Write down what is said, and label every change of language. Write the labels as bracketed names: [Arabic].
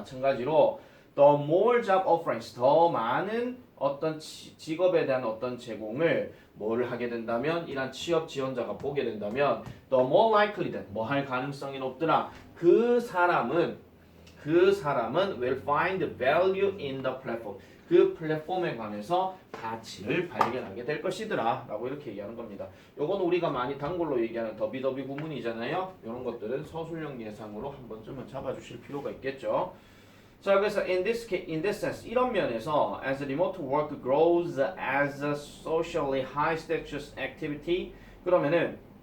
[Korean] 마찬가지로 [English] the more job offerings [Korean] 더 많은 어떤 직업에 대한 어떤 제공을 뭐를 하게 된다면 이란 취업 지원자가 보게 된다면 [English] the more likely that [Korean] 뭐 할 가능성이 높더라. 그 사람은 [English] will find value in the platform. [Korean] 그 플랫폼에 관해서 가치를 발견하게 될 것이더라 라고 이렇게 얘기하는 겁니다. 요건 우리가 많이 단골로 얘기하는 더비더비 구문이잖아요. 이런 것들은 서술형 예상으로 한 번쯤은 잡아주실 필요가 있겠죠. 자, 그래서 [English] in this sense [Korean] 이런 면에서 [English] as remote work grows as a socially high status activity [Korean] 그러면은